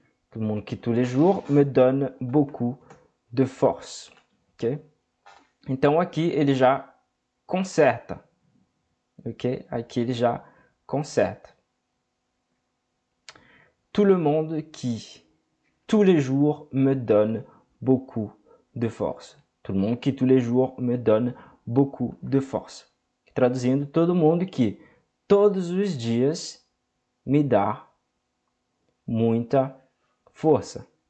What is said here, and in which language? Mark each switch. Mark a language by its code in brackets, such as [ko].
[fr] Tout le monde qui tous les jours me donne beaucoup de force. [pt] Okay? Então aqui ele já conserta. Ok? Aqui ele já conserta. [fr] Tout le monde qui tous les jours me donne beaucoup de force. Tout le monde qui tous les jours me donne beaucoup de force. [pt] Traduzindo, todo mundo que todos os dias me dá muita força.